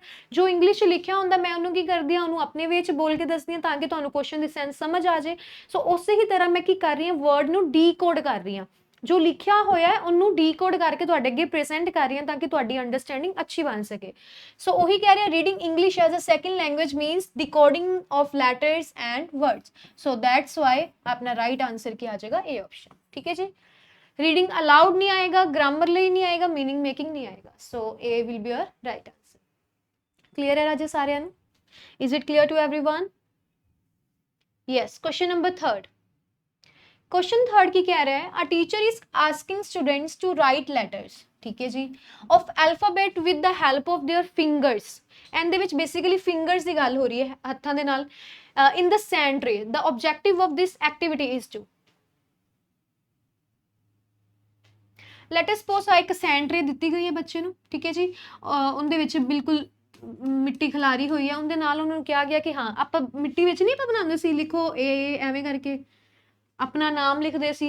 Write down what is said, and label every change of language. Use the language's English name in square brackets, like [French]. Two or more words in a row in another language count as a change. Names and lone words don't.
[Punjabi] ਜੋ ਇੰਗਲਿਸ਼ 'ਚ ਲਿਖਿਆ ਹੁੰਦਾ ਮੈਂ ਉਹਨੂੰ ਕੀ ਕਰਦੀ ਹਾਂ, ਉਹਨੂੰ ਆਪਣੇ ਵੇ 'ਚ ਬੋਲ ਕੇ ਦੱਸਦੀ ਹਾਂ ਤਾਂ ਕਿ ਤੁਹਾਨੂੰ ਕੁਐਸਚਨ ਦੀ ਸੈਂਸ ਸਮਝ ਆ ਜਾਏ। ਸੋ ਉਸੇ ਹੀ ਤਰ੍ਹਾਂ ਮੈਂ ਕੀ ਕਰ ਰਹੀ ਹਾਂ, ਵਰਡ ਨੂੰ ਡੀਕੋਡ ਕਰ ਰਹੀ ਹਾਂ, ਜੋ ਲਿਖਿਆ ਹੋਇਆ ਹੈ ਉਹਨੂੰ ਡੀਕੋਡ ਕਰਕੇ ਤੁਹਾਡੇ ਅੱਗੇ ਪ੍ਰੈਜ਼ੈਂਟ ਕਰ ਰਹੀ ਹਾਂ ਤਾਂ ਕਿ ਤੁਹਾਡੀ ਅੰਡਰਸਟੈਂਡਿੰਗ ਅੱਛੀ ਬਣ ਸਕੇ। ਸੋ ਉਹੀ ਕਹਿ ਰਹੇ ਹਾਂ, [English] reading English as a second language means decoding of letters and words. So that's why [Punjabi] ਆਪਣਾ [English] right answer [Punjabi] ਕੀ ਆ ਜਾਏਗਾ, A ਆਪਸ਼ਨ। ਠੀਕ ਹੈ ਜੀ, [English] reading aloud [Punjabi] ਨਹੀਂ ਆਏਗਾ, ਗ੍ਰਾਮਰ ਲਈ ਨਹੀਂ ਆਏਗਾ, [English] meaning making [Punjabi] ਨਹੀਂ ਆਏਗਾ। [English] ਸੋ A will be your right answer. [Punjabi] ਕਲੀਅਰ ਹੈ ਰਾਜੇ ਸਾਰਿਆਂ ਨੂੰ? [English] Is it clear to everyone? Yes, question number 3rd. क्वेश्चन 3rd [Punjabi] ਕੀ ਕਹਿ ਰਿਹਾ ਹੈ, [English] a teacher is asking students to write letters, [Punjabi] ਠੀਕ ਹੈ ਜੀ, [English] of alphabet with the help of their fingers. [Punjabi] ਇਹਦੇ ਵਿੱਚ ਬੇਸਿਕਲੀ ਫਿੰਗਰਸ ਦੀ ਗੱਲ ਹੋ ਰਹੀ ਹੈ, ਹੱਥਾਂ ਦੇ ਨਾਲ, [English] in the sand tray. the objective of this activity is to, let us suppose [Punjabi] ਇੱਕ [English] sand tray [Punjabi] ਦਿੱਤੀ ਗਈ ਹੈ ਬੱਚੇ ਨੂੰ, ਠੀਕ ਹੈ ਜੀ, ਉਹਦੇ ਵਿੱਚ ਬਿਲਕੁਲ ਮਿੱਟੀ ਖਿਲਾਰੀ ਹੋਈ ਹੈ, ਉਹਦੇ ਨਾਲ ਉਹਨੂੰ ਕਿਹਾ ਗਿਆ ਕਿ ਹਾਂ ਆਪਾਂ ਮਿੱਟੀ ਵਿੱਚ ਨਹੀਂ ਆਪਾਂ ਬਣਾਉਂਦੇ ਸੀ, ਲਿਖੋ ਇਹ ਐਵੇਂ ਕਰਕੇ ਆਪਣਾ ਨਾਮ ਲਿਖਦੇ ਸੀ।